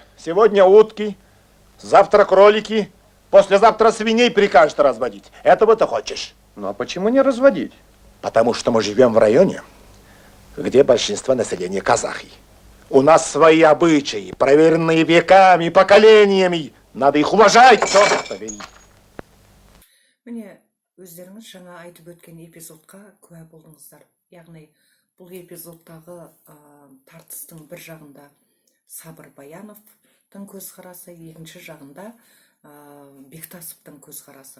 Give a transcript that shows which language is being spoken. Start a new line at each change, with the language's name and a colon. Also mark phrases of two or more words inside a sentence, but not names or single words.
Russian: Сегодня утки, завтра кролики, послезавтра свиней прикажете разводить. Этого ты хочешь? Ну а почему не разводить? Потому что мы живем в районе, где большинство населения казахи. У нас свои обычаи, проверенные веками, поколениями. Надо их уважать, черт побери.
Kazakh: Міне, өздеріңіз жаңа айтып өткен эпизодқа куә болдыңыздар. Яғни, бұл эпизодтағы тартыстың бір жағында Сабыр Баяновтың көзқарасы, екінші жағында Бектасовтың көзқарасы.